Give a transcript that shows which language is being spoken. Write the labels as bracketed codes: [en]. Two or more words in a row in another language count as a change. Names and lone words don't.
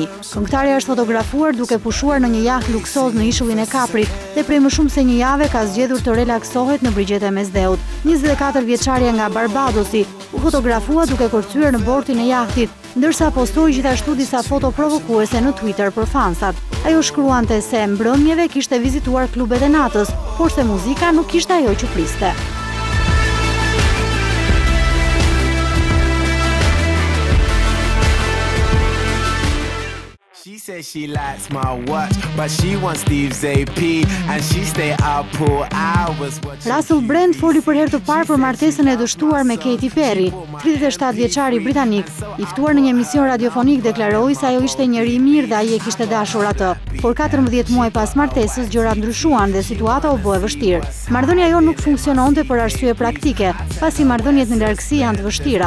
[sq] Këngëtarja është fotografuar duke pushuar në një jahtë luksoz në ishullin e Kaprit dhe prej më shumë se një jave ka zgjedhur të relaksohet në brigjet e mesdheut. 24 vjeçaria nga Barbadosi u fotografua duke kërcyer në bortin e jahtit, ndërsa postoi gjithashtu disa foto provokuese në Twitter për fansat. Ajo shkruante se mbrëmjeve kishte vizituar klubet e natës, por se muzika nuk ishte ajo që priste. [en] She says she likes my watch, but she wants Steve's AP, and she stay up for hours. [sq] Russell Brand foli për herë të parë për martesën e dështuar me Katy Perry. 37 vjeçari britanik, i ftuar në një emision radiofonik, deklaroi se ajo ishte njeri i mirë dhe ai e kishte dashur atë. Por 14 muaj pas martesës gjërat ndryshuan dhe situata u bë e vështirë. Marrëdhënia jo nuk funksiononte për arsye praktike, pasi marrëdhëniet në largësi janë të vështira.